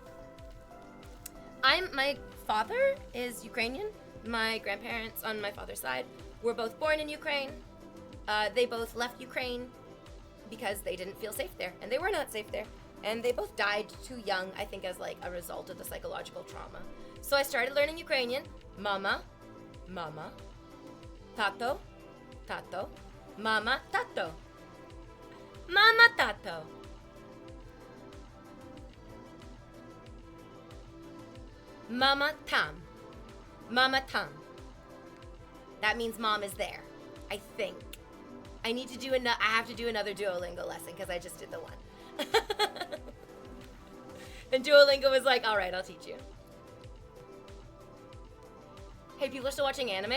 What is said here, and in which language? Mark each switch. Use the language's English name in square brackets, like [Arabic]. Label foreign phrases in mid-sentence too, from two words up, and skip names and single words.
[English] My father is Ukrainian. My grandparents on my father's side were both born in Ukraine. They both left Ukraine because they didn't feel safe there, and they were not safe there. And they both died too young, I think, as a result of the psychological trauma. So I started learning Ukrainian. [Ukrainian] Мама, мама, тато, тато, мама, тато, мама, тато. Мама там. Мама там. [English] That means mom is there, I think. I have to do another Duolingo lesson because I just did the one. And Duolingo was like, all right, I'll teach you. Hey, people are still watching anime?